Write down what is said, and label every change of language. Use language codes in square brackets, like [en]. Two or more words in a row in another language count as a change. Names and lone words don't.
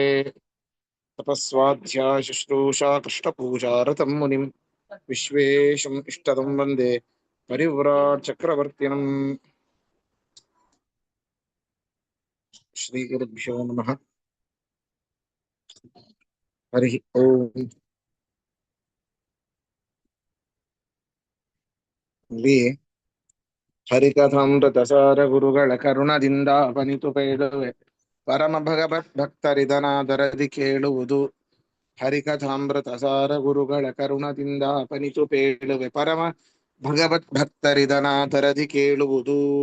[sa] तपस्वाध्याय शुश्रूषा कृष्णपूजारतं मुनिं विश्वेशम् इष्टदं वन्दे परिव्राट् चक्रवर्तिनम्। श्रीगुरुभ्यो नमः। हरिः ओम्। [kn] ಇಲ್ಲಿ ಹರಿಕಥಾಮೃತಸಾರ ಗುರುಗಳ ಕರುಣದಿಂದ ಅಪನಿತು ಪೇಳುವೆ ಪರಮ ಭಗವತ್ ಭಕ್ತರಿದನಾದರದಿ ಕೇಳುವುದು. ಹರಿಕಥಾಮೃತಸಾರ ಗುರುಗಳ ಕರುಣದಿಂದ ಅಪನಿತು ಪೇಳುವೆ ಪರಮ ಭಗವತ್ ಭಕ್ತರಿದನಾದರದಿ ಕೇಳುವುದು.